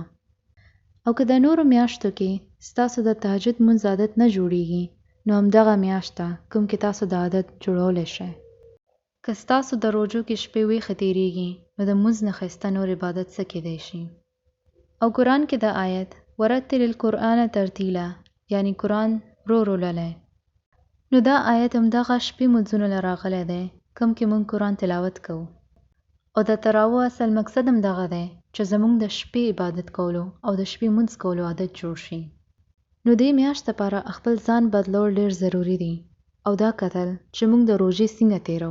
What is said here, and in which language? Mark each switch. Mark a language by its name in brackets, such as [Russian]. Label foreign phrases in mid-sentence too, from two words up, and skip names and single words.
[Pashto] او که د نورو میاشتو کې ستاسو د تهجد مونځ عادت نه جوړیږي، نو همدغه میاشت ده کوم کې تاسو د عادت جوړولی شئ. که ستاسو د روژو کې شپې ویښه تیریږي، نو د مونځ نه ښایسته نور عبادت څه کیدی شي. او قرآن کې د آیت [Arabic] ورتل القرآن ترتیلا، [Pashto] یعنی قرآن رو رو لولئ، نو دا آیت همدغه شپې مونځونو له راغلی دی کوم کې مونږ قرآن تلاوت کوو. او د تراویح اصل مقصد هم دغه دی چې زمونږ د شپې عبادت کولو او د شپې مونځ کولو عادت جوړ شي. نو دې میاشت لپاره خپل ځان بدلول ډېر ضروري دي او دا کتل چې مونږ د روژې څنګه تیرو.